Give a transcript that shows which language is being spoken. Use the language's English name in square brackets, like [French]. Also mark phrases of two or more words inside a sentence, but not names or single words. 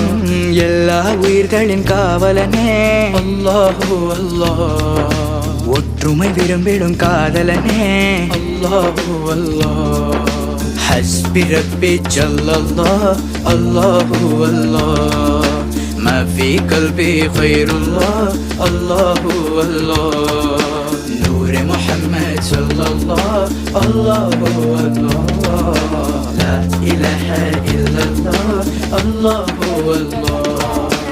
[Tamil] எல்லா உயிர்களின் காவலனே [Arabic] الله الله. [Tamil] ஒற்றுமை விரும்பிடும் காதலனே [Arabic] الله الله. حسبي ربي جل الله الله الله. ما في قلبي غير الله الله الله. نور محمد صلى الله الله الله. لا إله إلا الله الله الله.